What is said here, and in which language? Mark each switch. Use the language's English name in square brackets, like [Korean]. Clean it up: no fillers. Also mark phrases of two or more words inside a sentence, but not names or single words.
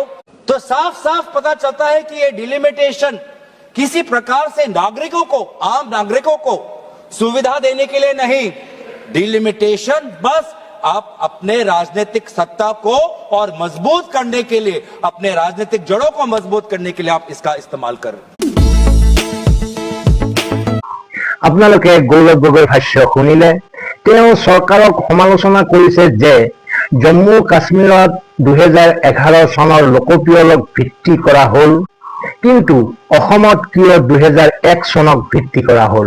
[Hindi] तो साफ साफ पता चलता है कि ये डिलिमिटेशन किसी प्रकार से नागरिकों को, आम नागरिकों को सुविधा देने के लिए नहीं, डिलिमिटेशन बस आप अपने राजनीतिक सत्ता को और मजबूत करने के लिए, अपने राजनीतिक जड़ों को मजबूत करने के लिए आप इसका इस्तेमाल कर रहे हैं। [Assamese] আপোনালোকে গৌৰৱ গগৈৰ ভাষ্য শুনিলে। তেওঁ চৰকাৰক সমালোচনা কৰিছে যে জম্মু কাশ্মীৰত 2011 চনৰ লোকপিয়লক ভিত্তি কৰা হ'ল, কিন্তু অসমত কিয় 2001 চনক ভিত্তি কৰা হ'ল।